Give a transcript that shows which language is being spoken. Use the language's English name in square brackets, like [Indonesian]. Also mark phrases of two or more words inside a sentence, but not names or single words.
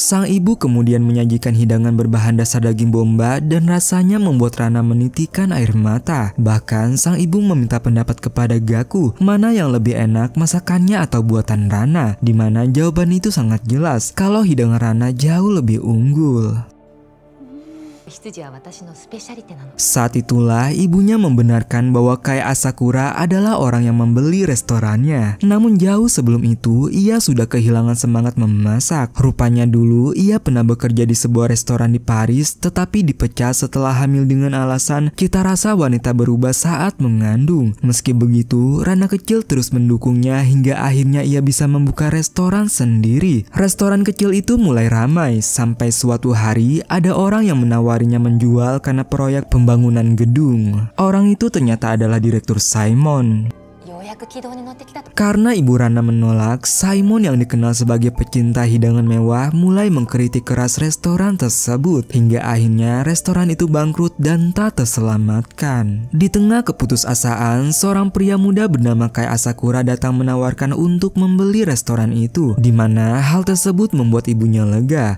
[Indonesian] Sang ibu kemudian menyajikan hidangan berbahan dasar daging bomba dan rasanya membuat Rana menitikan air mata. Bahkan sang ibu meminta pendapat kepada Gaku, mana yang lebih enak masakannya atau buatan Rana. Dimana jawaban itu sangat jelas kalau hidangan Rana jauh lebih unggul. [Japanese] 羊は私のスペシャリテなの。 [Indonesian] Saat itulah ibunya membenarkan bahwa Kai Asakura adalah orang yang membeli restorannya. Namun jauh sebelum itu, ia sudah kehilangan semangat memasak. Rupanya dulu ia pernah bekerja di sebuah restoran di Paris, tetapi dipecat setelah hamil dengan alasan cita rasa wanita berubah saat mengandung. Meski begitu, Rana kecil terus mendukungnya hingga akhirnya ia bisa membuka restoran sendiri. Restoran kecil itu mulai ramai sampai suatu hari ada orang yang menawarinya menjual karena proyek pembangunan gedung. Orang itu ternyata adalah Direktur Simon. [Japanese] ようやく軌道に乗ってきたと。 [Indonesian] Karena ibu Rana menolak, Simon yang dikenal sebagai pecinta hidangan mewah mulai mengkritik keras restoran tersebut hingga akhirnya restoran itu bangkrut dan tak terselamatkan. Di tengah keputusasaan, seorang pria muda bernama Kai Asakura datang menawarkan untuk membeli restoran itu, di mana hal tersebut membuat ibunya lega.